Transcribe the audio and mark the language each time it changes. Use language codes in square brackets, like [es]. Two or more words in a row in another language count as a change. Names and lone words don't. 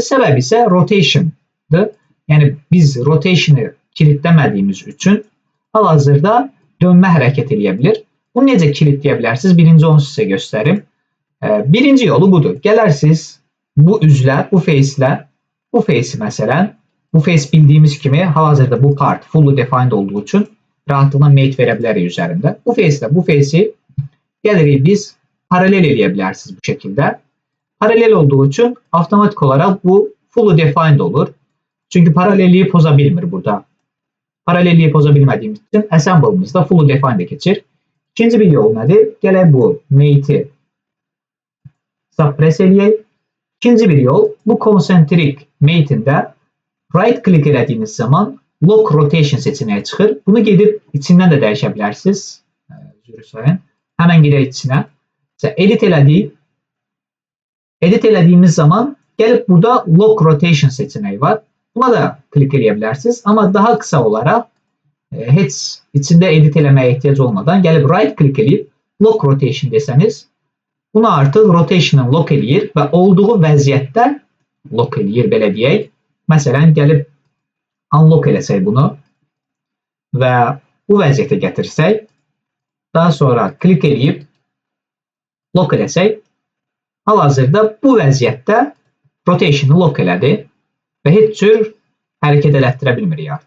[az] Səbəbi isə rotation'dır. Yəni biz rotation'ı kilitləmədiyimiz üçün hal-hazırda dönmə hərəkət eləyə bilir. Bunu necə kilitləyə bilərsiniz? Birinci onu sizə göstərim. Birinci yolu budur. Gələrsiniz bu üzlə, bu face'i məsələn, bu face bildiyimiz kimi hal-hazırda bu [en] part fully defined [az] olduğu üçün rahatlıqla mate verə bilərik üzərində. Bu face'i gəlirik biz paralel eləyə bilərsiniz bu şəkildə. Paralel olduğu üçün avtomatik olaraq bu [en] fully defined [az] olur. Çünki paralelliyi poza bilmir burada. Paralelliyi poza bilmədiyimiz üçün assemble'ımızda [en] fully defined [az] keçir. İkinci bir yol nədir? Gələk bu mate'i suppress eləyək. İkinci bir yol bu konsentrik mate'ində [en] right click [az] elədiyiniz zaman [en] lock rotation [az] seçeneği çıxır. Bunu gedib içindən də dəyişə bilərsiniz. Həmən gedək içinə. Edit elədik. Edit elədiyimiz zaman gəlib burada [en] lock rotation [az] seçeneği var. Buna da klik eləyə bilərsiniz. Amma daha qısa olaraq heç içində edit eləməyə ehtiyac olmadan gəlib [en] right click [az] eləyib [en] lock rotation [az] desəniz bunu artıq rotation'ı lock eləyir və olduğu vəziyyətdə lock eləyir belə deyək. Məsələn gəlib unlock eləsək bunu və bu vəziyyətə gətirsək daha sonra klik eləyib lock eləsək hal-hazırda bu vəziyyətdə rotation'ı lock elədi və heç cür hərəkət elətdirə bilmirik artıq.